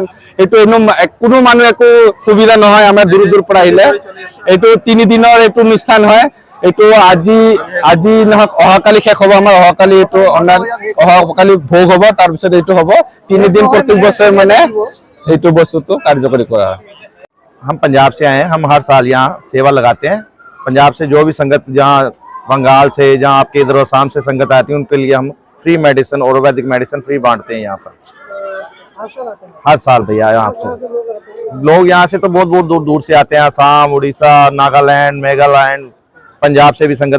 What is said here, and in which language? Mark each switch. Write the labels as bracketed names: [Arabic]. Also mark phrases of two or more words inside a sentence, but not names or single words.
[Assamese] এইটো কোনো মানুহ একো সুবিধা নহয় আমাৰ দূৰ দূৰ পৰা আহিলে। এইটো 3 দিনৰ এইটো অনুষ্ঠান হয়। এইটো আজি নহয়, অহাকালি শেষ হ'ব আমাৰ। অহাকালি এইটো অহাকালি ভোগ হ'ব, তাৰপিছত এইটো হ'ব 3 দিন প্ৰত্যেক বছৰ মানে এইটো বস্তুটো কাৰ্যকৰী কৰা হয়। [Hindi] हम पंजाब से आए हैं, हम हर साल यहाँ सेवा लगाते हैं। पंजाब से जो भी संगत, जहाँ बंगाल से, जहाँ आपके इधर आसाम से संगत आती है, उनके लिए हम [English] free medicine, ayurvedic medicine free [Hindi] बांटते हैं यहाँ पर हर साल भैया। यहाँ से लोग यहाँ से तो बहुत बहुत दूर दूर से आते हैं, आसाम, उड़ीसा, नागालैंड, मेघालैंड, पंजाब से भी संगत आती है।